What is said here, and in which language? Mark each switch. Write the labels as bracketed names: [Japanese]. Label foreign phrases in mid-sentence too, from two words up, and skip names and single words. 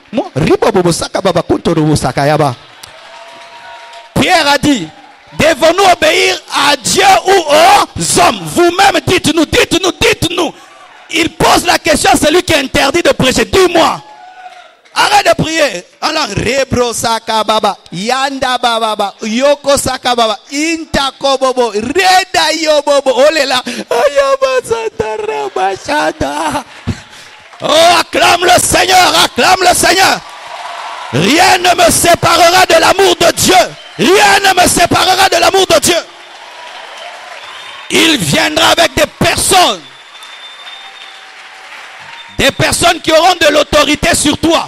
[French] Pierre a dit, devons-nous obéir à Dieu ou aux hommes? Vous-même, dites-nous, dites-nous, dites-nous. Il pose la question à celui qui est interdit de prêcher. Dis-moi. Arrête de prier. Alors, rebro sakababa, yanda baba, yoko sakababa, intako bobo, reda yobobo, olela, ayoba satara bachada. Oh, acclame le Seigneur, acclame le Seigneur. Rien ne me séparera de l'amour de Dieu. Rien ne me séparera de l'amour de Dieu. Il viendra avec des personnes. Des personnes qui auront de l'autorité sur toi.